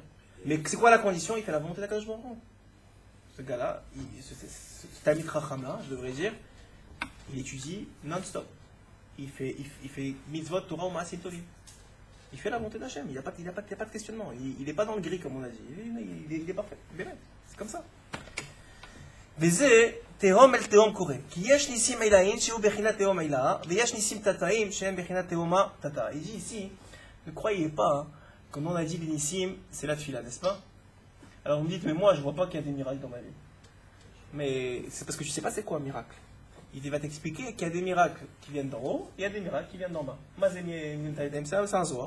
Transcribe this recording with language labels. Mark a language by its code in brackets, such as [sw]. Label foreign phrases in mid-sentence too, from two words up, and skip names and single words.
[fr] Mais c'est quoi la condition? Il fait la volonté d' [he] הקדוש ברוך הוא. [fr] Ce gars-là, ce [he] תלמיד חכם [fr] là, je devrais dire, il étudie non-stop. Il fait mitzvot, Torah ou [he] מעשים טובים. [fr] Il fait la volonté d'Hachem. Il n'y a pas de questionnement. Il n'est pas dans le gris comme on a dit. Il est parfait. C'est comme ça. [he] וזה תהום אל תהום קורה. כי יש ניסים עילאיים שהוא בחינת תהום עילאה, ויש ניסים תתאים שהם בחינת תהומה תתאה. [fr] Il dit ici, ne croyez pas, quand on a dit les nisim, c'est la tefila, n'est-ce pas? Alors vous me dites, mais moi je vois pas qu'il y a des miracles dans ma vie. Mais c'est parce que tu sais pas c'est quoi un miracle. Il va t'expliquer qu'il y a des miracles qui viennent d'en haut, et il y a des miracles qui viennent d'en bas. C'est un zohar.